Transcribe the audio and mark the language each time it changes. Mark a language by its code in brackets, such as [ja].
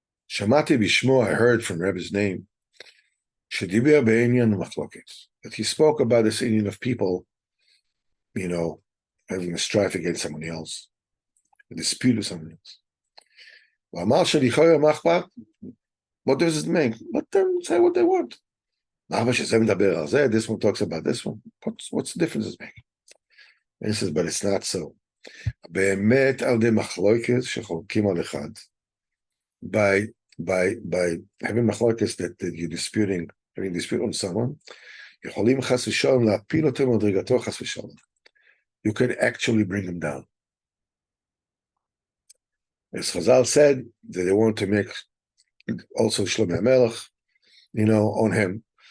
[he] Shamati bishmo, [en] I heard from Rebbe's name, [he] Shedibir be'inyan machloket, [en] that he spoke about this Indian of people, having a strife against someone else, a dispute with someone else. What does it mean? Let them say what they want. This one talks about this one. What's the difference it's making? And he says, but it's not so. [he] באמת על ידי מחלוקת שחולקים על אחד. [en] By having מחלוקת that you're disputing, having dispute on someone, [he] יכולים חס ושלום להפיל אותו מדרגתו חס ושלום. [en] You can actually bring him down. As Chazal said, that they want to make also Shlomo HaMelech, on him.